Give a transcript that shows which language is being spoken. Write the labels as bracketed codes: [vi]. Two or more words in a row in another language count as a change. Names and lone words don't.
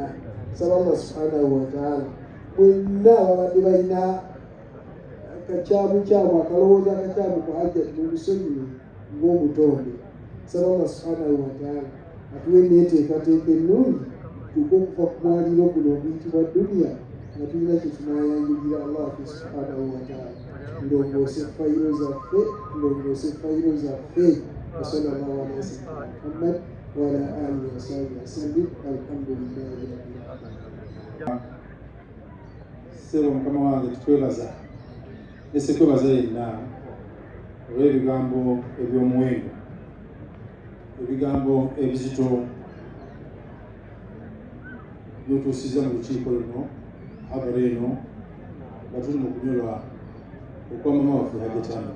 [lg] Saba Allah [ar] سبحانه وتعالى [lg] mwenna ababadde balina akakyamu akalowooza akakyamu ku Hajjati mumusonyiwe ng'omutonde. Saba Allah [ar] سبحانه وتعالى [lg] atuwe neeteekateeka ennungi tuke okuva ku mwaliiro guno oguyitibwa duniya nga tulina kye tunaayanjulira Allah [ar] سبحانه وتعالى. [lg] Ndongoose fayiro zaffe, ndongoose fayiro zaffe. [ar] وصلى الله على سيدنا محمد وعلى آله وصحبه وسلم. الحمد لله رب العالمين. [lg] Sebo mukama wange tutwebaza ese kwebaza yenna olw'ebigambo eby'omuwendo, ebigambo ebizito byotuusiza mu lukiiko luno habara eno nga tuli mu kunyolwa okwa mama waffe Hajjati Amina.